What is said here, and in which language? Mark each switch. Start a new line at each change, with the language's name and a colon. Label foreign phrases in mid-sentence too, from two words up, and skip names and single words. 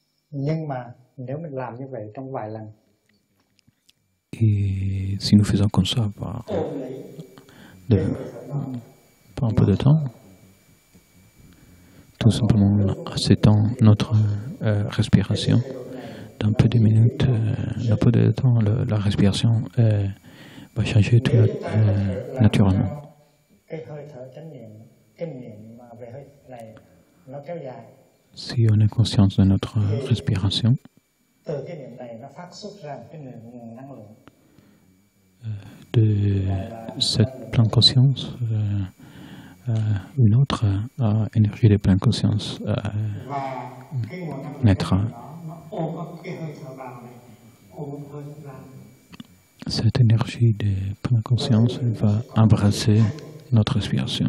Vietnamese: Nhưng mà nếu mình làm như vậy trong vài lần,
French: Et si nous faisons comme ça par un peu de temps, tout simplement acceptant notre respiration, dans peu de minutes, dans peu de temps, la respiration va changer tout naturellement.
Vietnamese: cái hơi thở chánh niệm, cái niệm mà về hơi này nó kéo dài.
French: Si on est conscient de notre respiration,
Vietnamese: Từ cái niệm này nó phát xuất ra một cái nguồn năng lượng.
French: De cette pleine conscience, une autre énergie de pleine conscience naîtra. Cette énergie de pleine conscience va embrasser notre respiration.